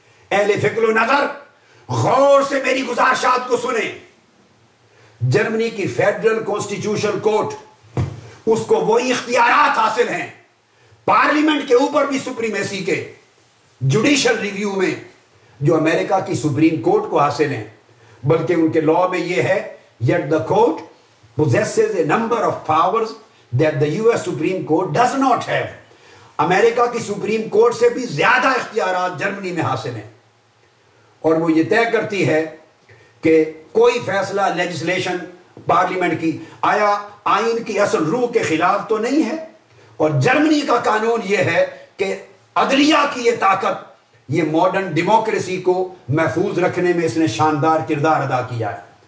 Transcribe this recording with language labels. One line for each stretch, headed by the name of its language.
Urdu: اہل فکر و نظر غور سے میری گزارشات کو سنیں. جرمنی کی فیڈرل کانسٹیٹیوشنل کورٹ، اس کو وہی اختیارات حاصل ہیں پارلیمنٹ کے اوپر بھی سپریمیسی کے جوڈیشل ریویو میں جو امریکہ کی سپریم کورٹ کو حاصل ہیں. بلکہ ان کے لاء میں یہ ہے
English: yet the court possesses a number of powers that the US Supreme Court does not have.
Urdu: امریکہ کی سپریم کورٹ سے بھی زیادہ اختیارات جرمنی میں حاصل ہیں اور وہ یہ طے کرتی ہے کہ کوئی فیصلہ لیجسلیشن پارلیمنٹ کی آیا آئین کی اصل روح کے خلاف تو نہیں ہے. اور جرمنی کا قانون یہ ہے کہ عدلیہ کی یہ طاقت، یہ ماڈرن ڈیموکریسی کو محفوظ رکھنے میں اس نے شاندار کردار ادا کیا ہے.